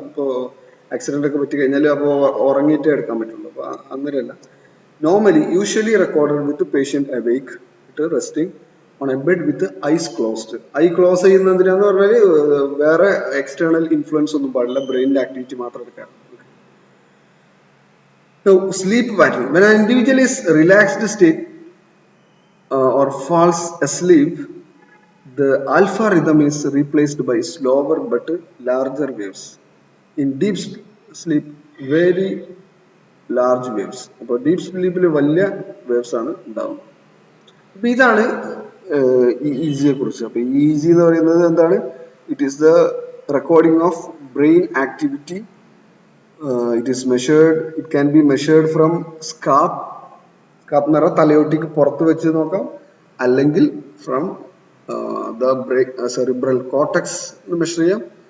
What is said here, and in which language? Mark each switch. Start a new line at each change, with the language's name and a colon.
Malayalam: ഇപ്പോൾ ആക്സിഡന്റ് ഒക്കെ പറ്റി കഴിഞ്ഞാൽ അപ്പോൾ ഉറങ്ങിയിട്ടേ എടുക്കാൻ പറ്റുള്ളൂ. അപ്പോൾ അങ്ങനെയല്ല,
English: Normally usually recorded with patient awake resting on a bed with eyes closed.
Malayalam: I close ചെയ്യുന്നതിനാന്ന് പറഞ്ഞാൽ വേറെ എക്സ്റ്റേണൽ ഇൻഫ്ലുവൻസ് ഒന്നും പാടില്ല, ബ്രെയിനിന്റെ ആക്ടിവിറ്റി മാത്രം എടുക്കാം.
English: Sleep pattern. When an individual is relaxed state or falls asleep, the alpha rhythm is replaced by slower but larger waves. In deep sleep, very large waves.
Malayalam: അപ്പോൾ deep സ്ലീപ്പിൽ വലിയ waves ആണ് ഉണ്ടാവുന്നത്. അപ്പൊ ഇതാണ് ഇ ജിയെ കുറിച്ച്. അപ്പൊ ഇ ജി എന്ന് പറയുന്നത് എന്താണ്?
English: It is the recording of brain activity. It is measured, it can be measured from scalp
Malayalam: എന്ന് പറഞ്ഞാൽ തലയോട്ടിക്ക് പുറത്ത് വെച്ച് നോക്കാം, അല്ലെങ്കിൽ
English: from the cerebral cortex
Malayalam: measure ചെയ്യാം.